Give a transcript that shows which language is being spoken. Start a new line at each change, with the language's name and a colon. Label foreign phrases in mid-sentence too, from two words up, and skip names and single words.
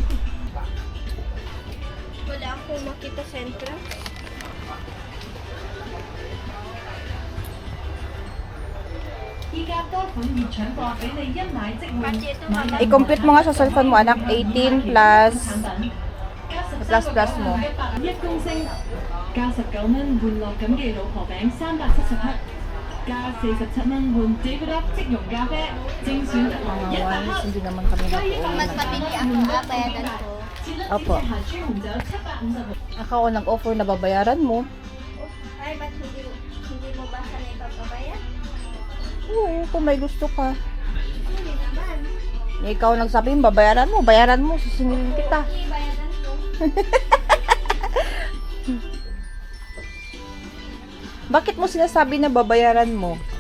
Filipino: Wala akong makita sa entrance. I-compute mo nga sa cellphone mo, anak. 18 plus mo.
Cantonese: 加19蚊換樂錦記老婆餅370克，加47蚊換 David Up 即溶咖啡，精選特濃
Filipino: Mga
Cantonese: 100
Filipino: ones,
Cantonese: 克。
Filipino: hindi naman kami nakuuwi. Magpapili ako, bayadan ko. Opo.
Cantonese: 係豬紅酒750。
Filipino: Ako nag-offer na babayaran mo. Ay, ba't hindi mo ba sana ipapabayan? Oo, kung may gusto ka. Hindi naman. Ikaw nagsabi, babayaran mo, sisingilin kita. Hindi, bayadan ko. Bakit mo sinasabi na babayaran mo?